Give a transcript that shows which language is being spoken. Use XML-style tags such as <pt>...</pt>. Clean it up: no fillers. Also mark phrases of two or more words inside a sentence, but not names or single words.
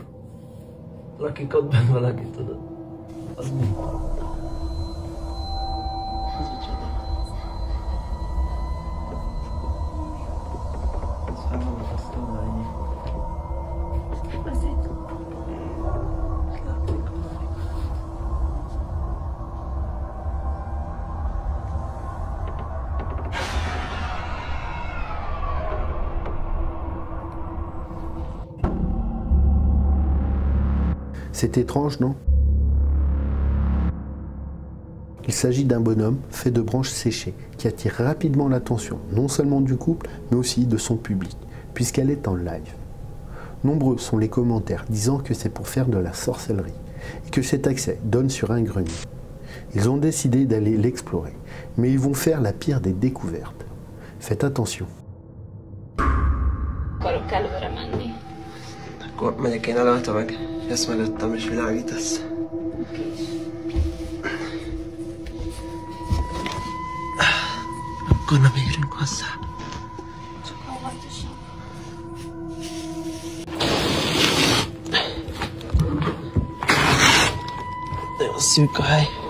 <hu>Lakik ott benne valaki, tudod. Az mi? Az micsoda? Ez fel van akasztóval ennyi. Azért. Látszik.</hu> <fr>C'est étrange, non? Il s'agit d'un bonhomme fait de branches séchées qui attire rapidement l'attention, non seulement du couple, mais aussi de son public. puisqu'elle est en live. Nombreux sont les commentaires disant que c'est pour faire de la sorcellerie et que cet accès donne sur un grenier. Ils ont décidé d'aller l'explorer, mais ils vont faire la pire des découvertes. Faites attention.</fr> <hu>Akkor megyek én előtte meg, ezt mögöttem és világítasz. Akkor nem érünk hozzá. Nagyon szűk a hely.</hu>